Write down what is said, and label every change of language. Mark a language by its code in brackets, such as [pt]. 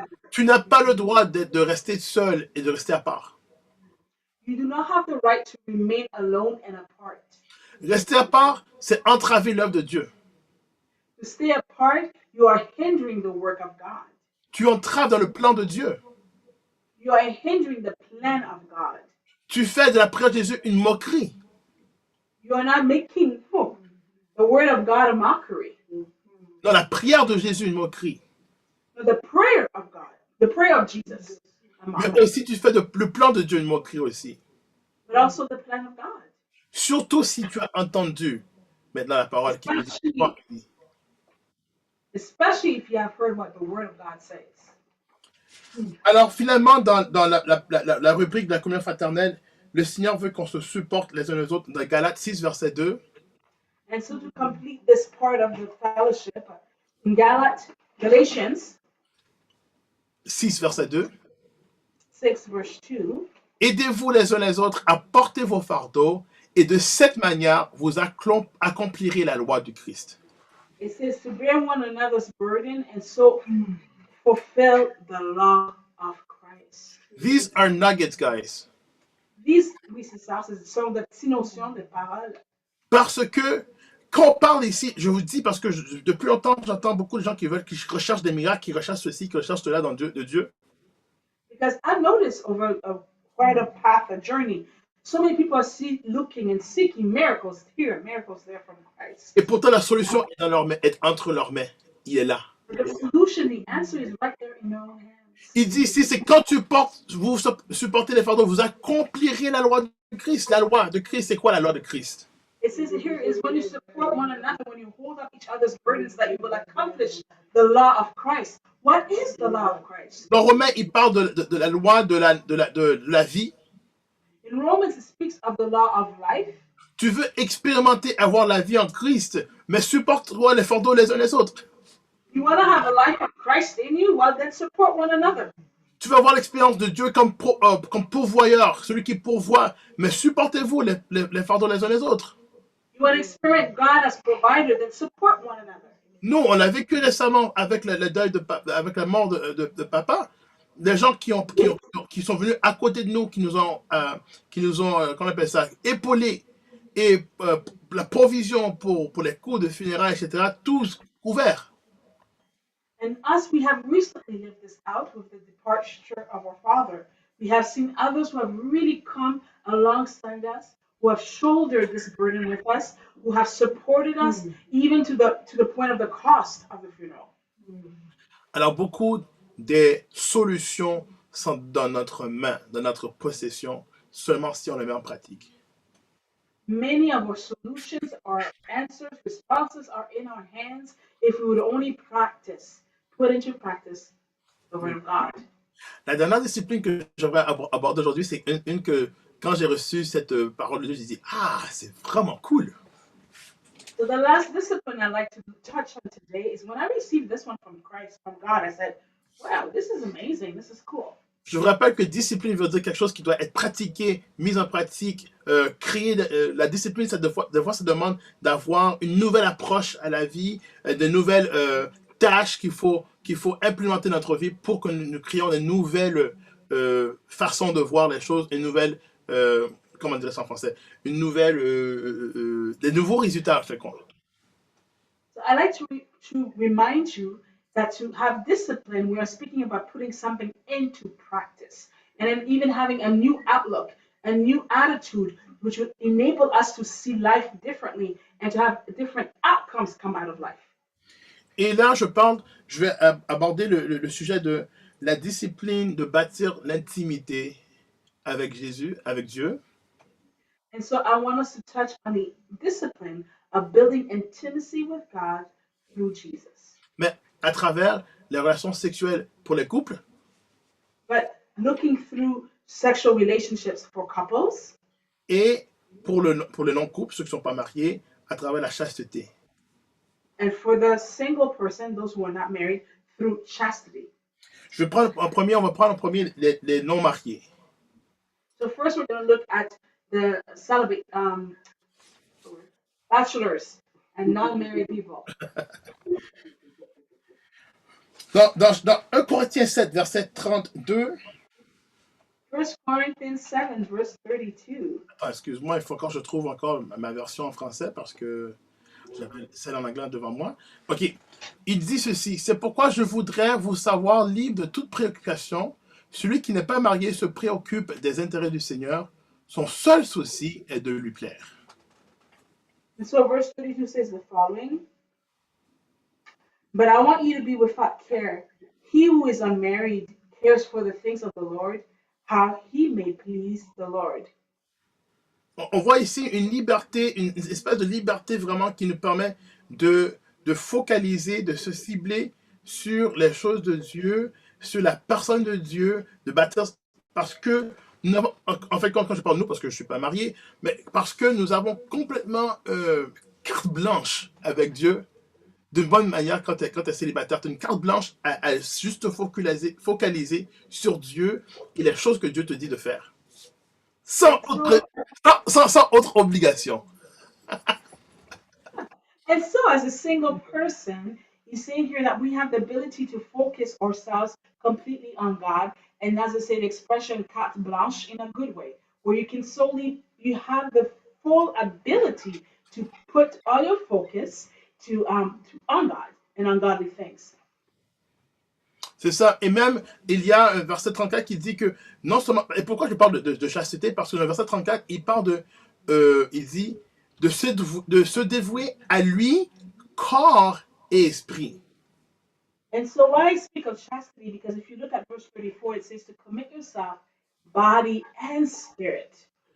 [fr] Tu n'as pas le droit de rester seul et de rester à part. [en] You do not have the right to remain alone and apart. [fr] Rester à part, c'est entraver l'œuvre de Dieu. [en] To stay apart, you are hindering the work of God. [fr] Tu entraves dans le plan de Dieu. [en] You are hindering the plan of God. [fr] Tu fais de la prière de Jésus une moquerie. [en] You are not making the word of God a mockery. [fr] Non, la prière de Jésus une moquerie. [en] The prayer of God, the prayer of Jesus. [fr] Mais aussi, tu fais le plan de Dieu une moquerie aussi. [en] But also the plan of God. [fr] Surtout si tu as entendu maintenant la parole qui dit. [en] Especially if you have heard what the word of God says. [fr] Alors finalement, dans la rubrique de la communion fraternelle, le Seigneur veut qu'on se supporte les uns les autres dans Galates 6, verset 2. [en] And so to complete this part of the fellowship, in Galatians [fr] 6, verset 2. [en] 6, verse 2, [fr] Aidez-vous les uns les autres à porter vos fardeaux et de cette manière, vous accomplirez la loi du Christ. [en] It says to bear one another's burden and so fulfill the law of Christ. These are nuggets, guys. [fr] Oui, c'est ça, ce sont des petites notions de paroles. Parce que quand on parle ici, je vous dis parce que depuis longtemps, j'entends beaucoup de gens qui recherchent des miracles, qui recherchent ceci, qui recherchent cela de Dieu. [en] Because I've noticed over quite a path, a journey, so many people are looking and seeking miracles here, miracles there from Christ. [fr] Et pourtant, la solution est, dans leurs mains, est entre leurs mains. Il est là. [en] But the solution, the answer is right there in your own hands. [fr] Il dit ici, c'est quand vous supportez les fardeaux, vous accomplirez la loi de Christ. La loi de Christ, c'est quoi la loi de Christ? [en] It says here is when you support one another, when you hold up each other's burdens, that you will accomplish the law of Christ. What is the law of Christ? [fr] Dans Romains, il parle de la loi de la vie. [en] In Romans, it speaks of the law of life. [fr] Tu veux expérimenter avoir la vie en Christ, mais supporte-toi les fardeaux les uns les autres. [en] You want to have a life of Christ in you? Well, then support one another. [fr] Tu veux avoir l'expérience de Dieu comme pourvoyeur, celui qui pourvoit, mais supportez-vous les fardeaux les uns les autres. [en] You want to experience God as provider, then support one another. [fr] Nous, on l'a vécu récemment avec le deuil avec la mort de papa. Des gens qui sont venus à côté de nous, qui nous ont comment on appelle ça, épaulés, et la provision pour les coûts de funérailles, etc., tous couverts. [en] And us, we have recently lived this out with the departure of our father. We have seen others who have really come alongside us, who have shouldered this burden with us, who have supported us, even to the point of the cost of the funeral. [fr] Alors, beaucoup des solutions sont dans notre main, dans notre possession, seulement si on les met en pratique. [en] Many of our solutions, our answers, responses are in our hands if we would only put into practice the word of God. [fr] La dernière discipline que j'aimerais aborder aujourd'hui, c'est une que, quand j'ai reçu cette parole de Dieu, j'ai dit, ah, c'est vraiment cool. [en] So the last discipline I'd like to touch on today is when I received this one from Christ, from God, I said, wow, this is amazing, this is cool. [fr] Je vous rappelle que discipline veut dire quelque chose qui doit être pratiqué, mis en pratique, créer. La discipline, des fois, ça demande d'avoir une nouvelle approche à la vie, de nouvelles tâches qu'il faut implémenter dans notre vie pour que nous créions de nouvelles façons de voir les choses, une nouvelle, comment dire ça en français, une nouvelle, des nouveaux résultats, en fait. [en] So I like to remind you that to have discipline, we are speaking about putting something into practice and then even having a new outlook, a new attitude, which would enable us to see life differently and to have different outcomes come out of life. [fr] Et là, je vais aborder le sujet de la discipline de bâtir l'intimité avec Jésus, avec Dieu. [en] And so I want us to touch on the discipline of building intimacy with God through Jesus. [fr] Mais à travers les relations sexuelles pour les couples. [en] But looking through sexual relationships for couples. [fr] Et pour le non-couple, ceux qui ne sont pas mariés, à travers la chasteté. [en] And for the single person, those who are not married, through chastity. [fr] On va prendre en premier les non-mariés. [en] So first we're going to look at the celibate, bachelors and non-married people. [fr] Dans 1 Corinthiens 7, verset 32. [en] 1 Corinthians 7, verse 32. [fr] Excuse-moi, il faut encore que je trouve encore ma version en français parce que j'avais celle en anglais devant moi. OK. Il dit ceci. C'est pourquoi je voudrais vous savoir libre de toute préoccupation. Celui qui n'est pas marié se préoccupe des intérêts du Seigneur. Son seul souci est de lui plaire. [en] And so verse 32 says the following. But I want you to be without care. He who is unmarried cares for the things of the Lord, how he may please the Lord. [fr] On voit ici une liberté, une espèce de liberté vraiment qui nous permet de focaliser, de se cibler sur les choses de Dieu, sur la personne de Dieu, de bâtir, parce que nous avons, en fait, quand je parle de nous, parce que je ne suis pas marié, mais parce que nous avons complètement carte blanche avec Dieu, de bonne manière, quand tu es célibataire, tu as une carte blanche à juste focaliser sur Dieu et les choses que Dieu te dit de faire. sans [en] And [fr] autre, [en] so, [fr] sans autre obligation. [en] and so, as a single person, he's saying here that we have the ability to focus ourselves completely on God. And as I say, the expression carte blanche in a good way, where you can solely, you have the full ability to put all your focus to on God and on godly things. [fr] C'est ça. Et même, il y a un verset 34 qui dit que non seulement. Et pourquoi je parle de chasteté? Parce que dans le verset 34, il parle de. Il dit de se dévouer à lui, corps et esprit. [en] And so, why I speak of chastity, because if you look at verse 34, it says to commit yourself, body and spirit.